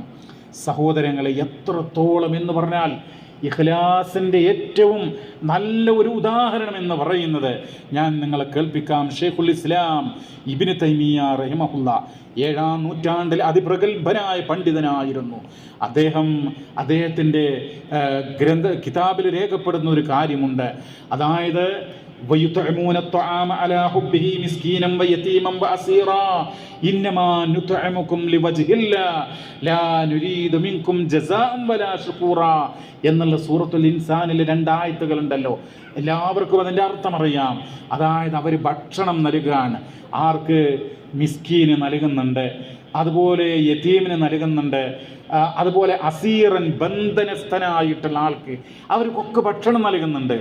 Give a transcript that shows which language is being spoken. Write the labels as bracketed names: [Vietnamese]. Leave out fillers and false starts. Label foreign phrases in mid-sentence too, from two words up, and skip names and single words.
[Malayalam] സഹോദരങ്ങളെ, എത്രത്തോളം എന്ന് പറഞ്ഞാൽ ഇഖ്ലാസിൻ്റെ ഏറ്റവും നല്ല ഒരു ഉദാഹരണം എന്ന് പറയുന്നത് ഞാൻ നിങ്ങളെ കേൾപ്പിക്കാം. ഷെയ്ഖുൽ ഇസ്ലാം ഇബ്നു തൈമിയ്യ റഹിമഹുല്ല 7-ാം നൂറ്റാണ്ടിൽ അതിപ്രഗത്ഭനായ പണ്ഡിതനായിരുന്നു. അദ്ദേഹത്തിൻ്റെ കിതാബിൽ രേഖപ്പെടുന്ന ഒരു കാര്യമുണ്ട്. അതായത് [Arabic] وَيُطْعِمُونَ الطَّعَامَ عَلَى حُبِّهِ مِسْكِينًا وَيَتِيمًا وَأَسِيرًا إِنَّمَا نُطْعِمُكُمْ لِوَجْهِ اللَّهِ لَا نُرِيدُ مِنكُمْ جَزَاءً وَلَا شُكُورًا [Malayalam] എന്നുള്ള സൂറത്തുൽ ഇൻസാനിലെ 2 ആയത്തുകളുണ്ടല്ലോ. എല്ലാവർക്കും അതിൻ്റെ അർത്ഥം അറിയാം. അതായത് അവർ ഭക്ഷണം നൽകുകയാണ്. ആർക്ക്? മിസ്കീന് നൽകുന്നുണ്ട്, അതുപോലെ യതീമിന് നൽകുന്നുണ്ട്, അതുപോലെ അസീറൻ ബന്ധനസ്ഥനായിട്ടുള്ള ആൾക്ക് അവർക്കൊക്കെ ഭക്ഷണം നൽകുന്നുണ്ട്.